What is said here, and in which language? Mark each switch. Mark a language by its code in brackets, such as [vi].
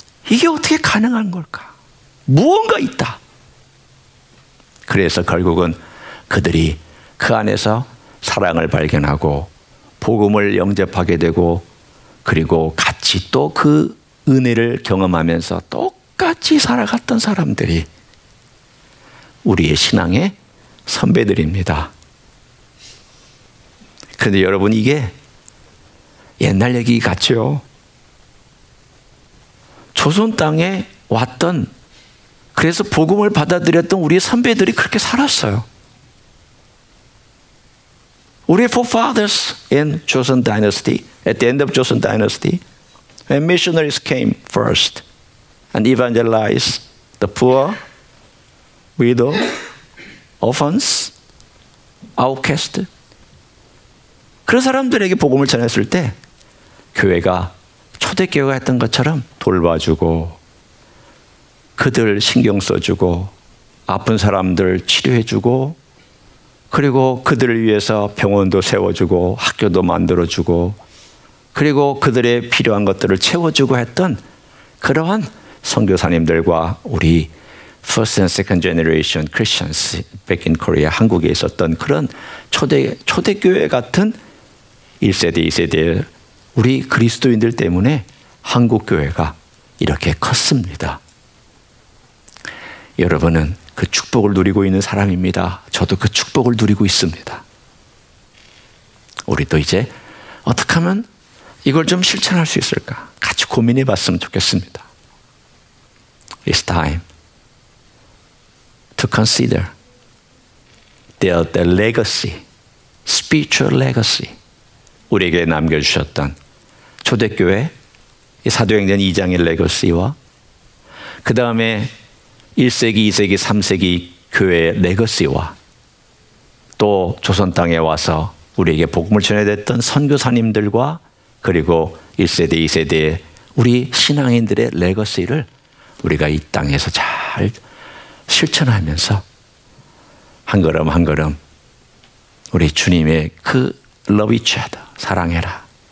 [ko] 이게 어떻게 가능한 걸까? 무언가 있다. 그래서 결국은 그들이 그 안에서 사랑을 발견하고 복음을 영접하게 되고 그리고 같이 또 그 은혜를 경험하면서 똑같이 살아갔던 사람들이 우리의 신앙의 선배들입니다. 그런데 여러분 이게 옛날 얘기 같죠? 조선 땅에 왔던 그래서 복음을 받아들였던 우리의 선배들이 그렇게 살았어요. 우리의 [en] forefathers in Joseon Dynasty, at the end of Joseon Dynasty, when missionaries came first and evangelized the poor, widow, orphans, outcast. [ko] 그런 사람들에게 복음을 전했을 때 교회가 초대교회가 했던 것처럼 돌봐주고 그들 신경 써주고 아픈 사람들 치료해주고 그리고 그들을 위해서 병원도 세워주고 학교도 만들어주고 그리고 그들의 필요한 것들을 채워주고 했던 그러한 선교사님들과 우리 [en] first and second generation Christians back in Korea [ko] 한국에 있었던 그런 초대교회 같은 1세대, 2세대 우리 그리스도인들 때문에 한국교회가 이렇게 컸습니다. 여러분은 그 축복을 누리고 있는 사람입니다. 저도 그 축복을 누리고 있습니다. 우리도 이제 어떻게 하면 이걸 좀 실천할 수 있을까? 같이 고민해 봤으면 좋겠습니다. [en] It's time to consider the legacy, spiritual legacy. [ko] 우리에게 남겨주셨던 초대교회 사도행전 2장의 레거시와 그 다음에 1세기, 2세기, 3세기 교회의 레거시와 또 조선 땅에 와서 우리에게 복음을 전해냈던 선교사님들과 그리고 1세대, 2세대의 우리 신앙인들의 레거시를 우리가 이 땅에서 잘 실천하면서 한 걸음 한 걸음 우리 주님의 그 [en] love each other, [ko] 사랑해라.